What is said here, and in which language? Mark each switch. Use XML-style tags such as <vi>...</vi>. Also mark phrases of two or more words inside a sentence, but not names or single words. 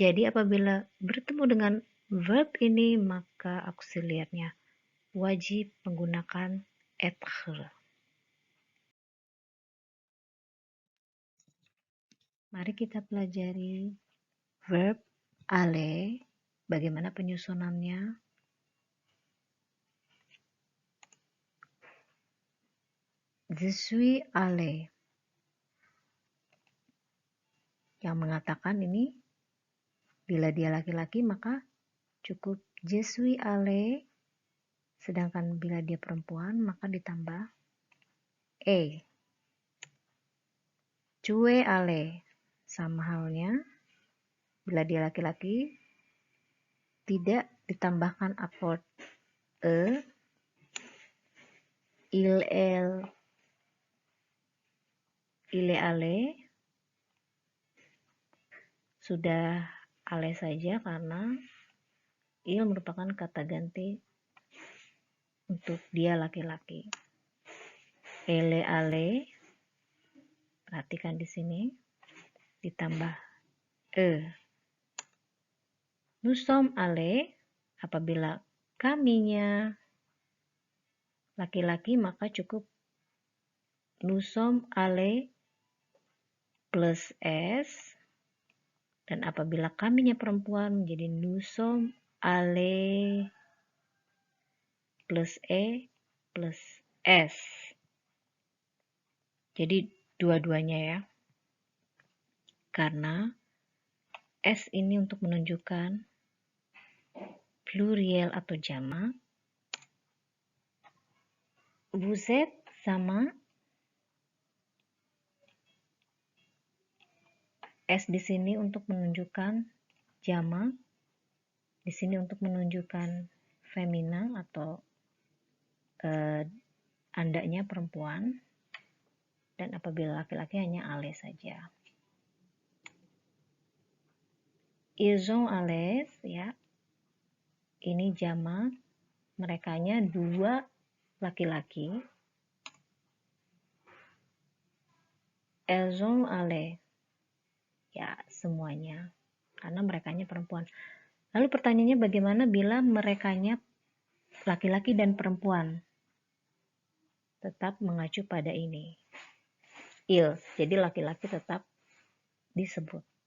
<id>Jadi apabila bertemu dengan verb ini, maka auxiliarnya wajib menggunakan être. Mari kita pelajari verb aller, bagaimana penyusunannya.</id> <fr>Je suis allé.</fr> <id>Yang mengatakan ini, bila dia laki-laki maka cukup</id> <fr>je suis allé,</fr> <id>sedangkan bila dia perempuan maka ditambah e.</id> <fr>Tu es allé.</fr> <id>Sama halnya, bila dia laki-laki tidak ditambahkan akord e.</id> <fr>Il est allé,</fr> <id>sudah ale saja karena il merupakan kata ganti untuk dia laki-laki.</id> <fr>Elle est allée,</fr> <id>perhatikan di sini ditambah e.</id> <fr>Nous sommes allés,</fr> <id>apabila kaminya laki-laki maka cukup</id> <fr>nous sommes allés</fr> <id>plus s, dan apabila kaminya perempuan menjadi</id> <fr>nous sommes allés</fr> <id>plus e plus s. Jadi dua-duanya ya, karena s ini untuk menunjukkan pluriel atau jamak.</id> <fr>Vous êtes</fr> <id>sama s di sini untuk menunjukkan jamak, di sini untuk menunjukkan femina atau andanya perempuan, dan apabila laki-laki hanya ale saja.</id> <fr>Ils ont allés,</fr> <id>ya, ini jamak, merekanya dua laki-laki.</id> <fr>Elles ont allé,</fr> <id>ya semuanya, karena merekanya perempuan. Lalu pertanyaannya bagaimana bila merekanya laki-laki dan perempuan? Tetap mengacu pada ini, il, jadi laki-laki tetap disebut.</id>